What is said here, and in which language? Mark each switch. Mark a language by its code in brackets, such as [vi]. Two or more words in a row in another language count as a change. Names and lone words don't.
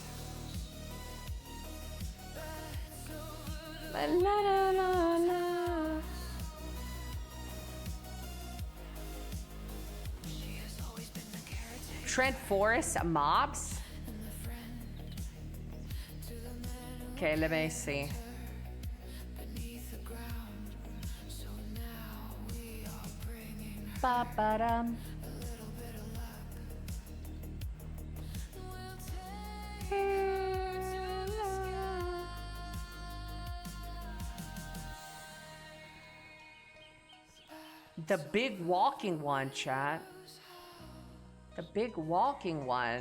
[en] La, la, la, la. Trent Forest mobs. Okay, let me see. Ba-ba-dum. The big walking one, chat. The big walking one.